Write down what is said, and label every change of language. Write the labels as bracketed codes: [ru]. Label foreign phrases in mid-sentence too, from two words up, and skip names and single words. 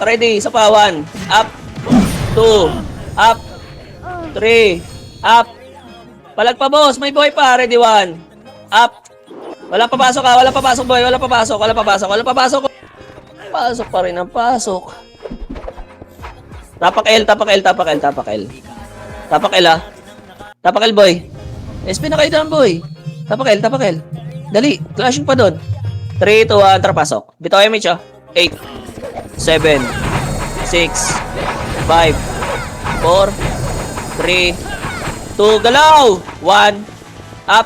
[tl] Ready. Sa pa. 1. Up. 2. Up. 3. Up. Palag pa boss. May boy pa. Ready. 1. Up. Wala papasok ha. Wala papasok boy. Wala papasok. Wala papasok. Wala papasok. Pasok pa rin ang pasok. Tapak L. Tapak L. Tapak L. Tapak L. Tapak L ha. Tapak L boy. SP na kayo doon boy. Tapak L. Tapak L. Dali. Clashing pa doon. 3, 2, 1. Tara pasok. Bitaw MH ha. 8. 7. 6. 5. 4. 3. 2. Galaw. 1. Up.